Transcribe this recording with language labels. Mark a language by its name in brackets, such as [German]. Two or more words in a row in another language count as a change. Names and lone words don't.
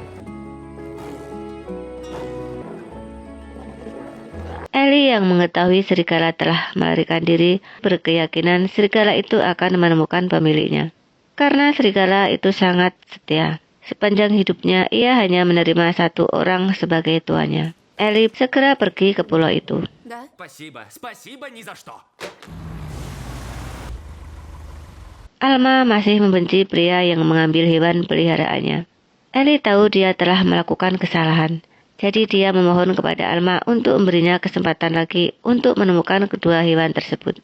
[Indonesian] Ellie yang mengetahui serigala telah melarikan diri berkeyakinan serigala itu akan menemukan pemiliknya. Karena serigala itu sangat setia. Sepanjang hidupnya ia hanya menerima satu orang sebagai tuannya. Ellie segera pergi ke pulau itu. [Russian] Да? Спасибо ни за что. [Indonesian] Alma masih membenci pria yang mengambil hewan peliharaannya. Ellie tahu dia telah melakukan kesalahan. Jadi dia memohon kepada Alma untuk memberinya kesempatan lagi untuk menemukan kedua hewan tersebut.